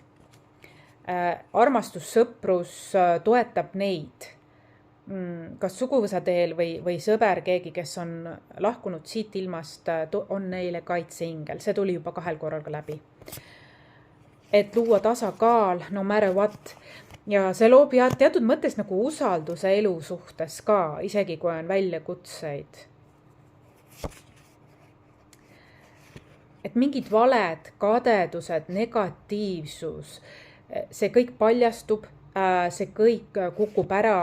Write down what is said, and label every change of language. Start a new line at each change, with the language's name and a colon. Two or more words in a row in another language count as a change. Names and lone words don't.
Estonian: Armastus, sõprus toetab neid. Kas suguvõsa teel või sõber keegi, kes on lahkunud siit ilmast, on neile kaitseingel. See tuli juba 2 korraga läbi. Et luua tasakaal,
English: no matter what.
Estonian: Ja see loob teatud mõttes nagu usalduse elu suhtes ka, isegi kui on väljakutseid. Et mingid valed, kadedused, negatiivsus, see kõik paljastub, see kõik kukub ära.